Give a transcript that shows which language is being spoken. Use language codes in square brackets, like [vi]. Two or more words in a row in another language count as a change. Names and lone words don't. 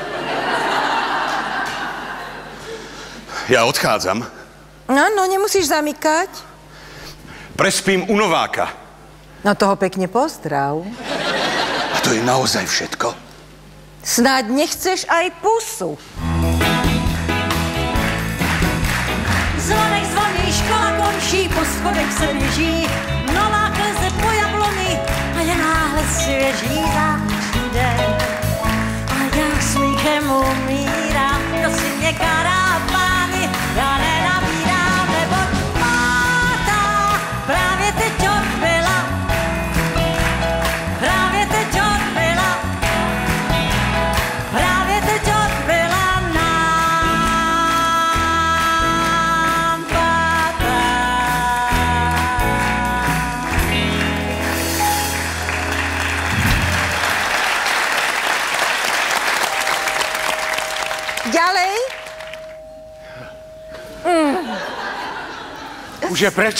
[sk] Ja odchádzam. No, nemusíš zamykať. Prespím u Nováka. No toho pekne pozdrav. A to je naozaj všetko? Snáď nechceš aj pusu. [cs] Zvonek zvoní, škola končí, po schodech se běží, Novák leze po jabloni a je náhle svěží září den. A já smíchem umírám, kdo si mě kará pány, já nenabírám, nebo pátá právě teď odbyla, právě teď odbyla, právě teď odbyla nám pátá. [sk] Ďalej? Už je preč?